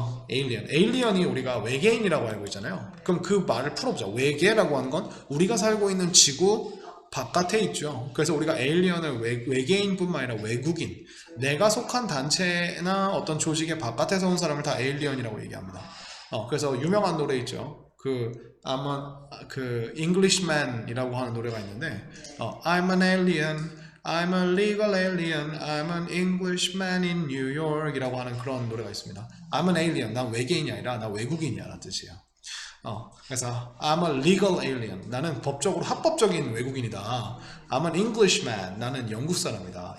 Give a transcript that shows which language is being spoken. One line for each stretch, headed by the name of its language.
Korean: alien이 우리가 외계인이라고 알고 있잖아요. 그럼 그 말을 풀어보자. 외계라고 하는 건 우리가 살고 있는 지구 바깥에 있죠. 그래서 우리가 alien을 외계인뿐만 아니라 외국인, 내가 속한 단체나 어떤 조직의 바깥에서 온 사람을 다 alien이라고 얘기합니다. 그래서 유명한 노래 있죠.
English: 그 Englishman이라고 하는 노래가 있는데 I'm an alien, I'm a legal alien, I'm an Englishman in New York 이라고 하는 그런 노래가 있습니다.
Korean: I'm an alien, 난 외계인이 아니라 나 외국인이야 라는 뜻이에요. 그래서 I'm a legal alien, 나는 법적으로 합법적인 외국인이다. I'm an Englishman, 나는 영국 사람이다.